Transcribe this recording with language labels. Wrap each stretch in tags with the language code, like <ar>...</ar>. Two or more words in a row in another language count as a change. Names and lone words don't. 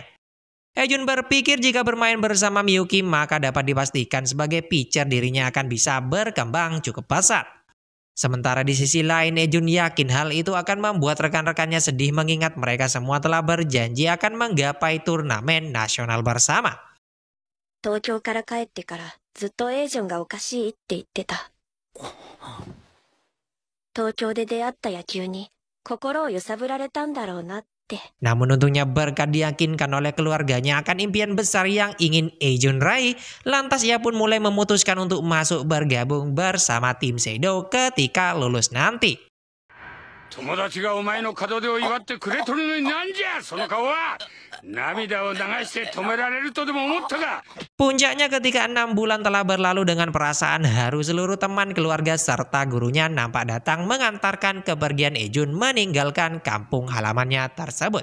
<id>Ejun berpikir jika bermain bersama Miyuki maka dapat dipastikan sebagai pitcher dirinya akan bisa berkembang cukup pesat. Sementara di sisi lain Ejun yakin hal itu akan membuat rekan-rekannya sedih mengingat mereka semua telah berjanji akan menggapai turnamen nasional bersama.</id> <ja>Tokyo から帰ってからずっとエイジョンがおかしいって言ってた。東京で出会った野球に心を揺さぶられたんだろうなって。</ja> <id>Namun untungnya berkat diyakinkan oleh keluarganya akan impian besar yang ingin Ejun raih, lantas ia pun mulai memutuskan untuk masuk bergabung bersama tim Seido ketika lulus nanti. Puncaknya ketika 6 bulan telah berlalu dengan perasaan haru, seluruh teman keluarga serta gurunya nampak datang mengantarkan kepergian Ejun meninggalkan kampung halamannya tersebut.</id>